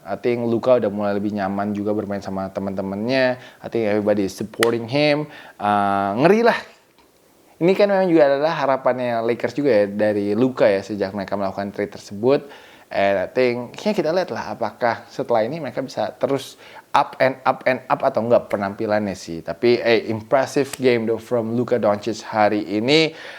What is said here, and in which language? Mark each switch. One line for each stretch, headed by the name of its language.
English: I think
Indonesian: Luka udah mulai lebih nyaman juga bermain sama teman-temannya.
English: I think everybody is supporting him.
Indonesian: Ngeri lah. Ini kan memang juga adalah harapannya Lakers juga ya dari Luka ya sejak mereka melakukan trade tersebut.
English: And I think
Indonesian: kayaknya kita lihat lah apakah setelah ini mereka bisa terus up and up atau enggak penampilannya sih.
English: Tapi impressive game though from Luka Doncic
Indonesian: hari ini.